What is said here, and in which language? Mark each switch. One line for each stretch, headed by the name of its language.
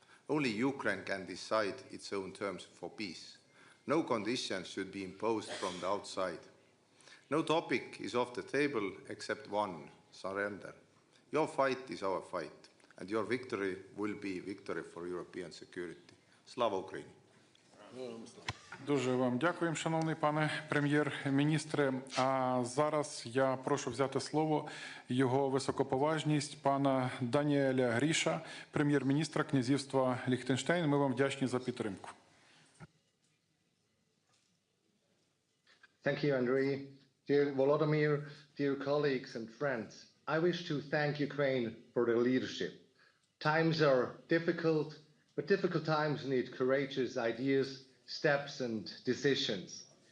English: Only Ukraine can decide its own terms for peace. No conditions should be imposed from the outside. No topic is off the table except one: surrender. Your fight is our fight, and your victory will be victory for European security.
Ukrainian: Slava Ukraini! Дуже вам дякуємо, шановний пане прем'єр-міністре. А зараз я прошу взяти слово його високоповажність пана Даніеля Гріша, прем'єр-міністра князівства Ліхтенштейн. Ми вам вдячні за підтримку.
English: Thank you, Andrei. Dear Volodymyr, dear colleagues and friends, I wish to thank Ukraine for their leadership. Times are difficult, but difficult times need courageous ideas, steps and decisions.